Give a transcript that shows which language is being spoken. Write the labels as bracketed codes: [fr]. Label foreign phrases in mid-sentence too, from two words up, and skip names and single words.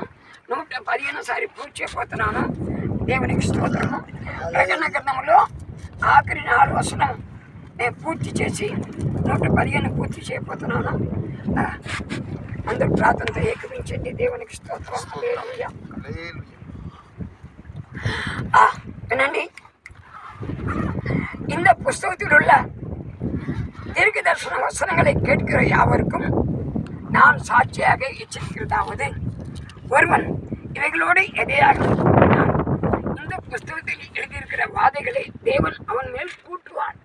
[te] 115వ సారి పూర్తి చేయబోతున్నాను. దేవునికి స్తోత్రము. ప్రకటన గ్రంథంలో ఆఖరి 4 వచనం నేను పూర్తి చేసి 115 పూర్తి చేయబోతున్నాను. అందరూ ప్రార్థనతో ఏకమించండి. దేవునికి స్తోత్రం. హల్లెలూయా. [ta] வினண்டி இந்த புஸ்தகத்தில் உள்ள தீர்க்க தரிசன வசனங்களை கேட்கிற யாவருக்கும் நான் சாட்சியாக எச்சரிக்கிறதாவது, ஒருவன் இவைகளோடு எதையாக இந்த புஸ்தகத்தில் எழுதியிருக்கிற வாதைகளை தேவன் அவன் மேல் கூட்டுவான்.